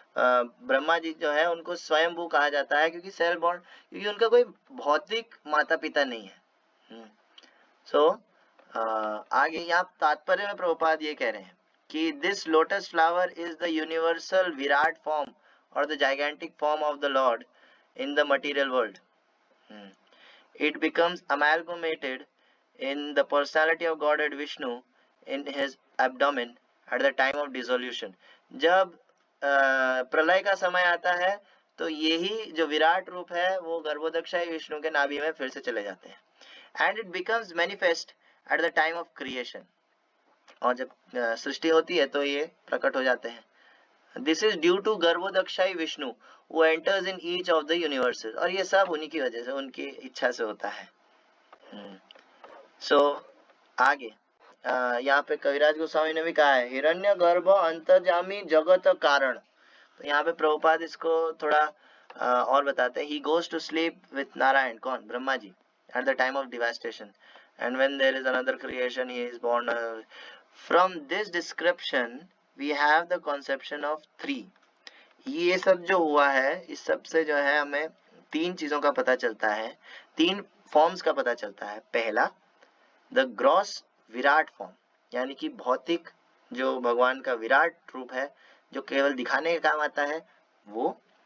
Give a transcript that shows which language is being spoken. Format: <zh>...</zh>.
<hi>ब्रह्मा जी जो है उनको स्वयंभू कहा जाता है, क्योंकि सेल्फ बॉर्न, क्योंकि उनका कोई भौतिक माता पिता नहीं है। सो आगे यहाँ तात्पर्य में प्रभुपाद ये कह रहे हैं कि</hi> <en>This lotus flower is the universal virat form और the gigantic form of the lord in the material world. It becomes amalgamated in the personality of Godhead Vishnu in his abdomen at the time of dissolution.</en> <hi>जब प्रलय का समय आता है तो यही जो विराट रूप है वो गर्भोदकशाही विष्णु के नाभि में फिर से चले जाते हैं.</hi> <en>And it becomes manifest at the time of creation.</en> <hi>और जब सृष्टि होती है तो ये प्रकट हो जाते हैं.</hi> <en>This is due to Garbhodakashayi Vishnu who enters in each of the universes.</en> <hi>और ये सब उन्हीं की वजह से, उनकी इच्छा से होता है. So आगे यहाँ पे कविराज गोस्वामी ने भी कहा है हिरण्य गर्भ अंतर्यामी जगत कारण. तो यहाँ पे प्रभुपाद इसको थोड़ा और बताते हैं.</hi> <en>He goes to sleep with</en> <hi>Narayan. कौन? Brahma ji.</hi> <en>At the time of devastation, and when there is another creation, he is born. From this description we have the conception of three.</en> <hi>ये सब जो हुआ है इस सब से जो है हमें तीन चीजों का पता चलता है, तीन फॉर्म्स का पता चलता है. पहला</hi> <en>the gross virat form,</en> <hi>यानी कि भौतिक जो भगवान का विराट रूप है जो केवल दिखाने के काम आता है वो.</hi>